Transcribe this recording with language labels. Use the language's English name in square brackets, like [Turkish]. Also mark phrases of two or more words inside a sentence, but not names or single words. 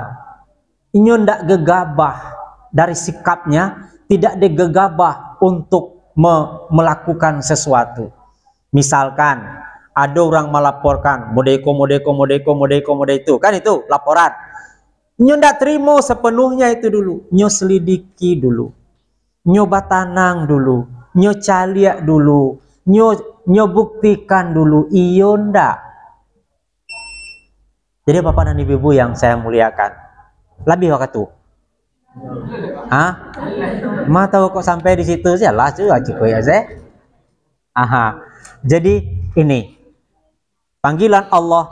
[Minangkabau] Inyo ndak gegabah dari sikapnya, [Indonesian] tidak digegabah untuk melakukan sesuatu. Misalkan ada orang melaporkan modeko itu, kan itu laporan. [Minangkabau] Inyo ndak terima sepenuhnya itu dulu. Inyo selidiki dulu. Inyo batanang dulu. Inyo caliak dulu. Inyo buktikan dulu. Iyo ndak. [Indonesian] Jadi Bapak dan Ibu yang saya muliakan, lebih waktu. Ma tahu kok sampai di situ sih lah cukup ya saya. Jadi ini panggilan Allah.